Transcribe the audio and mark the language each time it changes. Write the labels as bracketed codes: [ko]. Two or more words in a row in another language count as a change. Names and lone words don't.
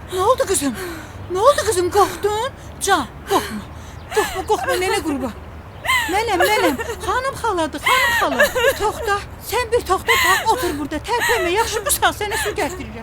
[tr] oldu kızım? Ne oldu kızım, korktun? Can, korkma. Korkma nene qurban. Mənəm. [az] Xanım xaladır, xanım xala. Toxta, sən bir toxta bax, otur burada, tərpənmə. Yaxşı, bu saat sənə su gətirirəm.